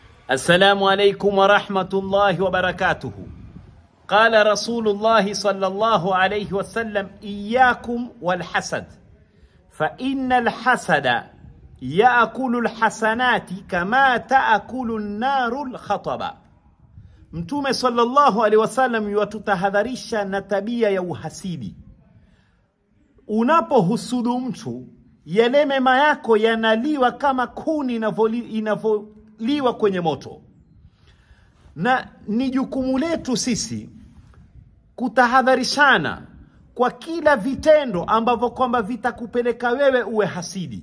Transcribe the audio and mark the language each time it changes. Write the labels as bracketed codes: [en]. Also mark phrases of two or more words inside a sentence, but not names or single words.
[ar] السلام عليكم ورحمة الله وبركاته. قال رسول الله صلى الله عليه وسلم: إياكم والحسد فإن الحسد يأكل الحسنات كما تأكل النار الخطب. [sw] Mtume [ar] صلى الله عليه وسلم [sw] yatutahadharisha na tabia ya uhasidi. Unapohusudu mtu, yale mema yako yanaliwa kama kuni inavyoliwa kwenye moto. Na ni jukumu letu sisi kutahadharishana kwa kila vitendo ambavyo kwamba vitakupeleka wewe uwe hasidi.